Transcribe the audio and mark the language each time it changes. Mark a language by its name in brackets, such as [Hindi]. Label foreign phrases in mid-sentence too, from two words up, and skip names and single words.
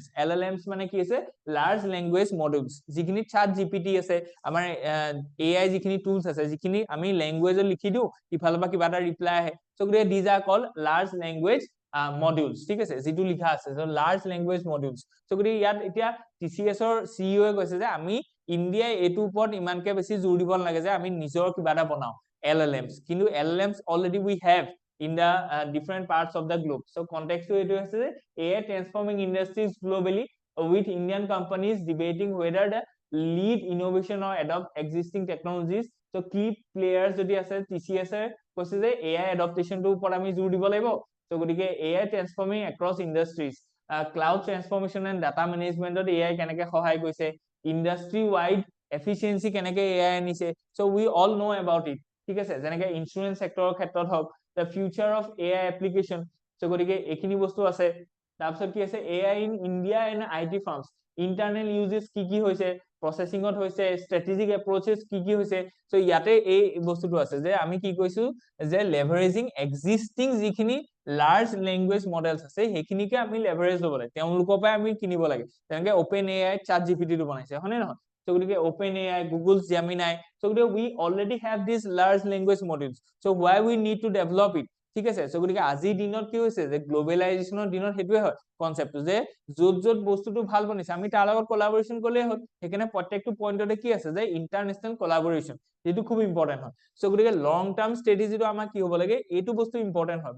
[Assamese] LLMs মানে কি আছে, [English] large language models, [Assamese] যিখিনি চাট জিপিটি আছে, আমাৰ AI যিখিনি টুলছ আছে, যিখিনি আমি লেংগুৱেজত লিখি দিওঁ, ইফালৰ পৰা কিবা এটা ৰিপ্লাই আহে। চ' গতিকে [English] these are called large language modules, [Assamese] ঠিক আছে, যিটো লিখা আছে [English] large language modules. [Assamese] চ' গতিকে ইয়াত এতিয়া TCSৰ CEO কৈছে যে আমি ইণ্ডিয়াই এইটোৰ ওপৰত ইমানকে বেছি জোৰ দিব নালাগে যে আমি নিজৰ কিবা এটা বনাওঁ LLMs, কিন্তু [English] LLMs already we have in the different parts of the globe. So context to it is AI transforming industries globally, with Indian companies debating whether the lead innovation or adopt existing technologies. So key players [Assamese] যদি আছে TCS কৈছে যে [English] AI adaptation [Assamese] টোৰ ওপৰত আমি জোৰ দিব লাগিব। [English] So গতিকে AI transforming across industries, cloud transformation and data management AI [Assamese] কেনেকে সহায় কৰিছে, [English] industry wide efficiency [Assamese] কেনেকে AI আনিছে। [English] So we all know about it, [Assamese] ঠিক আছে। যেনেকে [English] insurance sector [Assamese] ক্ষেত্ৰত হওক, [English] the future of AI application। [Assamese] So গতিকে এইখিনি বস্তু আছে। তাৰপিছত কি আছে, [English] AI in India and IT firms, internal uses [Assamese] কি কি হৈছে, প্ৰচেছিঙত হৈছে, [English] strategic approaches [Assamese] কি কি হৈছে। চ' ইয়াতে এই বস্তুটো আছে যে আমি কি কৈছো, যে [English] leveraging existing [Assamese] যিখিনি [English] large language models [Assamese] আছে সেইখিনিকে আমি লেভাৰেজ ল'ব লাগে, তেওঁলোকৰ পৰাই আমি কিনিব লাগে। তেনেকে অপেন AI চাট জিপিটিটো বনাইছে, হয় নে নহয়। [English] So গতিকে অপেন AI, গুগল জেমিনাই, so গতিকে we already have these large language models, so why we need to develop it, [Assamese] ঠিক আছে। so গতিকে আজিৰ দিনত কি হৈছে, যে গ্লোবেলাইজেশ্যনৰ দিনত সেইটোৱে হয় কনচেপ্টটো, যে য'ত বস্তুটো ভাল বনিছে আমি তাৰ লগত কোলাবৰেশ্যন কৰিলেই হ'ল। সেইকাৰণে প্ৰত্যেকটো পইণ্টতে কি আছে, যে [English] international collaboration, [Assamese] যিটো খুব ইম্পৰ্টেণ্ট হয়। চ' গতিকে [English] long term strategy [Assamese] আমাৰ কি হ'ব লাগে, এইটো বস্তু ইম্পৰ্টেণ্ট হয়।